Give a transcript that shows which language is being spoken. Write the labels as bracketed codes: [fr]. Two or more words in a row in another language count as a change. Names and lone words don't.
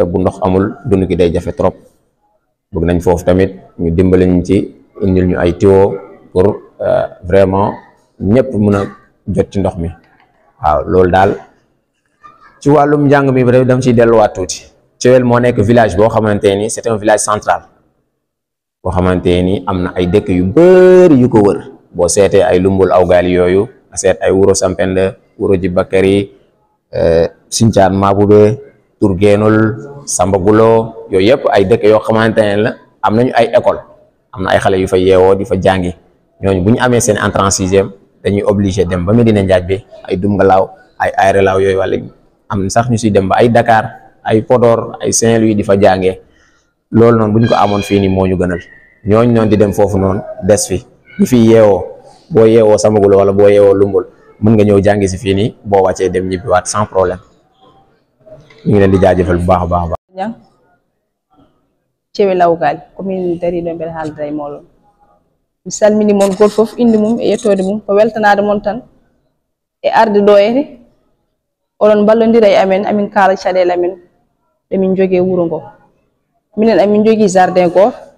[wo] bu ndox amul dund gi day jafe trop bëgg nañ foofu tamit ñu dimbali ñu ci indil ñu ay tiwo [fr] pour vraiment [wo] ñëpp mën a jot ci ndox mi waaw loolu daal ci wàllum njàng mi ba dama ciy delluwaat tuuti Thiouel moo nekk village boo xamante ni c'est [fr] un village central [wo] boo xamante ni am na ay dëkk yu bëri yu ko wër boo seetee ay lumbul aw gaali yooyu nga seet ay Wuro Sampende Wuro Jibakari Sinthiane Maboube Tour Guénol Samba Gulo yooyu yëpp ay dëkk yoo xamante ne la am nañu ay école am na ay xale yu fa yeewoo di fa jàngi ñooñu bu ñu amee seen [fr] entrée en sixième [wo] dañuy obligé dem ba Medina Ndiadbé ay Doumgalaaw ay Aéré Lao yooyu wala am na sax ñu siy dem ba ay Dakar ay Podor ay Saint-Louis di fa jàngee loolu noonu bu ñu ko amoon fii nii moo ñu gënal ñooñu noonu di dem foofu noonu des fi ñu fi yeewoo boo yeewoo Samba Gulo wala boo yeewoo Lumbul mën nga ñëw jàngi si fii nii boo wàccee dem ñibbiwaat [fr] sans problème [wo] ñu ngi leen di jaajëfal bu baax a baax a baax. [ff] Thiouel Lawgal commune dariɗo mbeɗa haaldira e moɗon mi salmini moon goto fof inde mum e yettode mum ko weltanade moon tan e arde ɗo ete oɗon ballodira e amin kaala caɗele amen ɗemin jogui wuuro ngo minen amin jogui jardin goto